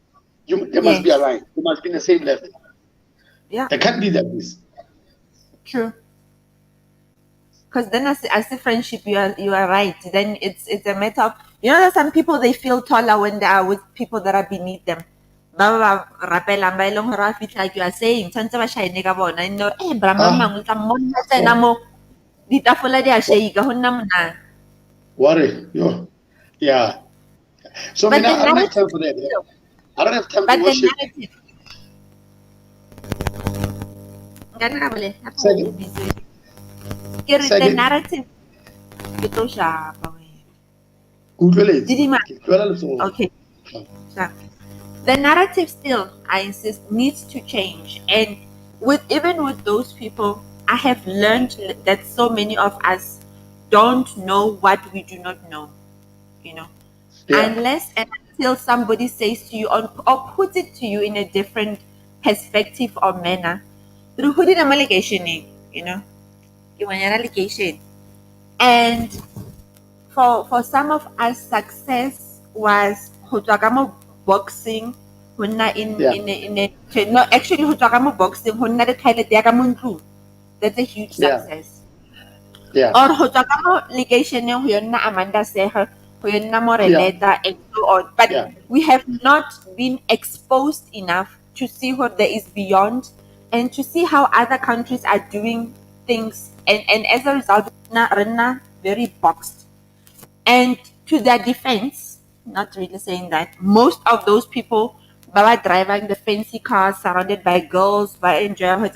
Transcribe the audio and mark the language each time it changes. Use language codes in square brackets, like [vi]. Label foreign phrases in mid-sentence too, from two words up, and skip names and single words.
[en] They must be Yes. aligned. They must be in the same level. Yeah. They can't be like this. True. Because then as a friendship, you are right. Then it's a matter of, that some people they feel taller when they are with people that are beneath them. [tn] Ba ba ba rapelang ba e leng gore ba fitlha, [en] like you are saying, [tn] tshwanetse ba shine ka bona, bra Ah, mamang o tla mmona tsena oh, mo ditafola di a [en] what, [tn] shake go nna monate. [en] yo, yeah. So, But [tn] Mina, [en] the I don't have narrative time for that. Yeah? still, I don't have time to but the worship. narrative, [tn] nkare ra bole hape o [en] Second, [tn] busy. Ke re the [en] second, [tn] narrative ke tlo shapa wena. utlweletse. Didima. Ke tlohela letsoho. [en] Okay. Sure. The narrative still, I insist, needs to change. And even with those people, I have learned that so many of us don't know what we do not know, you know. Yeah, Unless and until somebody says to you or puts it to you in a different perspective or manner. Through who did allegation, you know, you want an allegation. And for some of us, success was [tn] go tswa ka mo boxing, go nna [en] yeah, no, actually [tn] go tswa ka mo boxing go nna le toilet ya ka mo ntlong. [en] That's a huge yeah, success. yeah, [tn] Or go tswa ka mo lekeisheneng go yonna Amanda Seger, go yonna yeah, [en] Moreleta and so on. But yeah, we have not been exposed enough to see what there is beyond and to see how other countries are doing things. And as a result, Rena very boxed. And to their defense, not really saying that, most of those people were driving the fancy cars surrounded by girls, by enjoying hotels.